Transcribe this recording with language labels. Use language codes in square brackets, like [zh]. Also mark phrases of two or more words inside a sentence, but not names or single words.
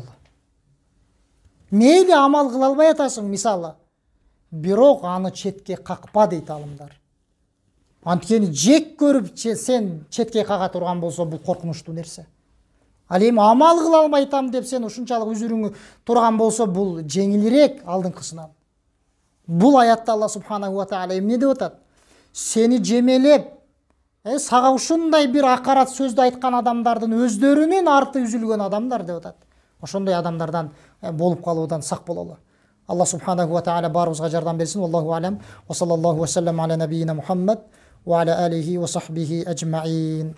[ky] Мейли амал кыла албай атасың, мисалы, бирок аны четке какпа дейт алымдар. Анткени жек көрүп сен четке кага турган болсо, бул коркунучтуу нерсе. Ал эми амал кыла албайтам деп сен ушунчалык үзүрүңү турган болсо, бул жеңилирээк алдыңкысынан. Бул аятта [ar] الله سبحانه وتعالى [ky] эмне деп атат? Сени жемелеп, сага ушундай бир акарат сөздү айткан адамдардын өздөрүнүн арты үзүлгөн адамдар деп атат. Ошондой адамдардан болуп калуудан сак бололу. [ar] الله سبحانه وتعالى [ky] баарыбызга жардам берсин. [ar] الله أعلم. وصلى الله وسلم على نبينا محمد وعلى آله وصحبه أجمعين.